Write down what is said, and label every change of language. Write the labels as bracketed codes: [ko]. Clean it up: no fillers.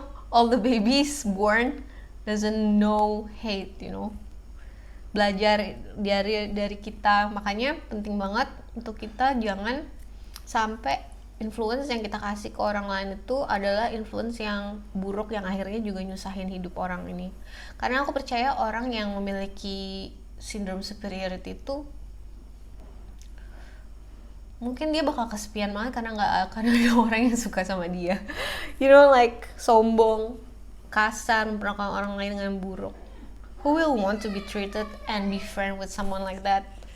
[en] All the babies born doesn't know hate, [id] belajar dari kita. Makanya penting banget untuk kita jangan sampai influence yang kita kasih ke orang lain itu adalah influence yang buruk yang akhirnya juga nyusahin hidup orang ini. Karena aku percaya orang yang memiliki sindrom superiority itu mungkin dia bakal kesepian banget karena nggak akan ada orang yang suka sama dia. Like sombong, kasar, memperlakukan orang lain dengan buruk. [en] Who will want to be treated and be friend with someone like that?